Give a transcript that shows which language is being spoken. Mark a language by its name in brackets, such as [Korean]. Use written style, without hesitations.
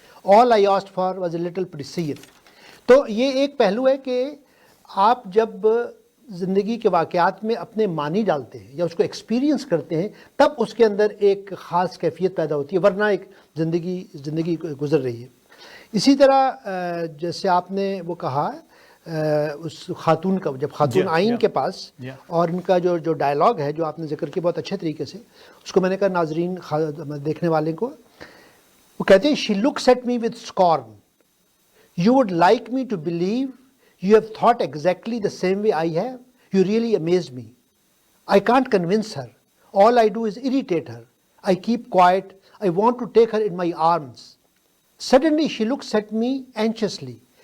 [English] All I asked for was a little prescience. [Urdu] تو یہ ایک پہلو ہے کہ آپ جب زندگی کے واقعات میں اپنے معنی ڈالتے ہیں یا اس کو ایکسپیرینس کرتے ہیں, تب اس کے اندر ایک خاص کیفیت پیدا ہوتی ہے, ورنہ ایک زندگی گزر رہی ہے. اسی طرح جیسے آپ نے وہ کہا اس خاتون کا, جب خاتون آئیں ان کے پاس اور ان کا جو ڈائلاگ ہے جو آپ نے ذکر کیا بہت اچھے طریقے سے, اس کو میں نے کہا ناظرین دیکھنے والے کو, وہ کہتے ہیں [English] she looks at me with scorn. You would like me to believe you have thought exactly the same way I have. You really amaze me. I can't convince her. All I do is irritate her. I keep quiet. I want to take her in my arms. Suddenly she looks at me anxiously.